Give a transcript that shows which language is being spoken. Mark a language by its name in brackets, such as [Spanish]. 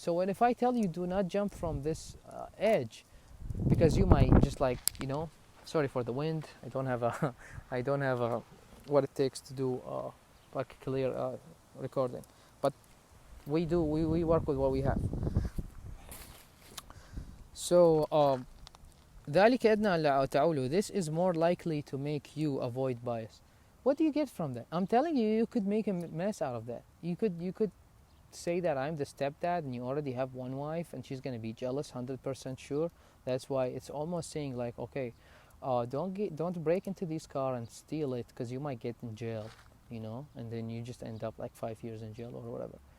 [English] So if I tell you do not jump from this edge, because you might just like, sorry for the wind. I don't have what it takes to do like clear recording. But we work with what we have. So [Arabic] ذلك أدنى ألا تعولوا. [English] This is more likely to make you avoid bias. What do you get from that? I'm telling you, you could make a mess out of that. You could say that I'm the stepdad and you already have one wife and she's gonna be jealous, 100% sure. That's why it's almost saying like, okay, don't break into this car and steal it because you might get in jail, and then you just end up like 5 years in jail or whatever.